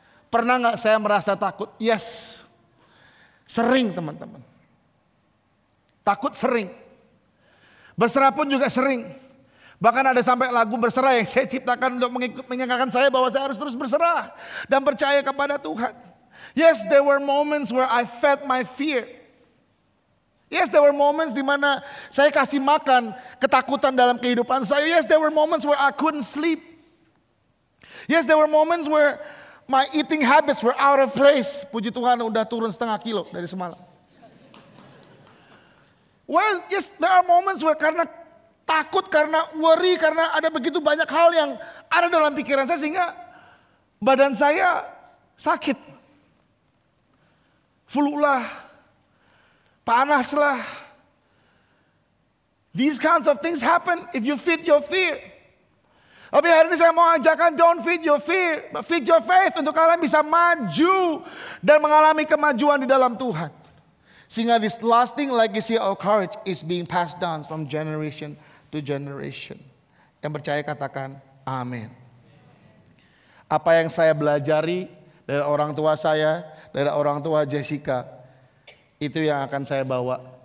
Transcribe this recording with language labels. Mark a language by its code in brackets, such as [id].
[id] Pernah gak saya merasa takut? Yes. Sering teman-teman. Takut sering. Berserah pun juga sering. Bahkan ada sampai lagu berserah yang saya ciptakan untuk mengingatkan saya bahwa saya harus terus berserah. Dan percaya kepada Tuhan. [en] Yes, there were moments where I fed my fear. Yes, there were moments [id] di mana saya kasih makan ketakutan dalam kehidupan saya. [en] Yes, there were moments where I couldn't sleep. Yes, there were moments where my eating habits were out of place. [id] Puji Tuhan udah turun 0,5 kilo dari semalam. [en] Well, yes, there are moments where [id] karena takut, karena worry, karena ada begitu banyak hal yang ada dalam pikiran saya sehingga badan saya sakit. Flu lah, panas lah. [en] These kinds of things happen if you feed your fear. [id] Tapi hari ini saya mau ajarkan [en] don't feed your fear, but feed your faith [id] untuk kalian bisa maju dan mengalami kemajuan di dalam Tuhan. [en] Sehingga this lasting legacy of courage is being passed down from generation to generation. [id] Yang percaya katakan amin. Apa yang saya belajari dari orang tua saya, dari orang tua Jessica, itu yang akan saya bawa.